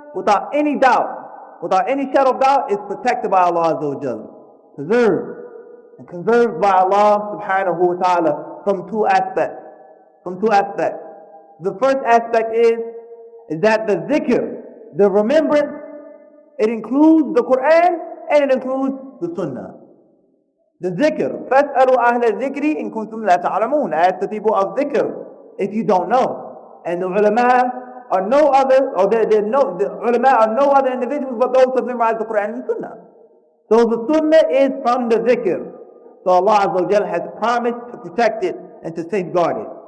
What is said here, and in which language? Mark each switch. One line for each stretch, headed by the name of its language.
English: without any doubt, without any shadow of doubt, is protected by Allah Azza wa Jalla. Preserved. And conserved by Allah subhanahu wa ta'ala from two aspects. From two aspects. The first aspect is that the zikr, the remembrance, it includes the Quran and it includes the Sunnah. The zikr,
Arabic: فَاسْأَلُوا أَهْلَ الذِّكْرِ إِن كُنتُمْ لَا تَعْلَمُونَ.
English: Ask the people of zikr if you don't know. And the ulama are no other, or the ulama are no other individuals but those who memorize the Quran and the Sunnah. So the Sunnah is from the zikr. So Allah Azza wa Jalla has promised to protect it and to safeguard it.